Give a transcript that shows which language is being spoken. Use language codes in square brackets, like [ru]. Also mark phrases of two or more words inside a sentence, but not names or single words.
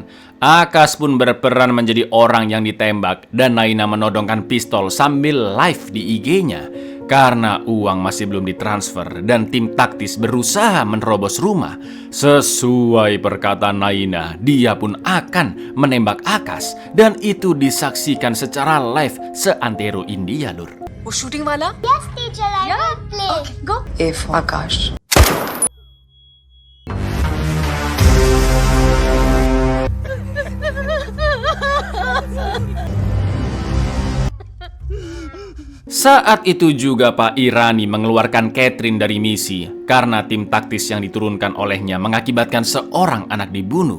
[id] Akas pun berperan menjadi orang yang ditembak dan Naina menodongkan pistol sambil live di IG-nya. Karena uang masih belum ditransfer dan tim taktis berusaha menerobos rumah. Sesuai perkataan Naina, dia pun akan menembak Akas dan itu disaksikan secara live seantero India, Lur. [hi] वो शूटिंग वाला [en] Yes, teacher, I will play. Go a for Aakash. [id] Saat itu juga Pak Irani mengeluarkan Catherine dari misi karena tim taktis yang diturunkan olehnya mengakibatkan seorang anak dibunuh.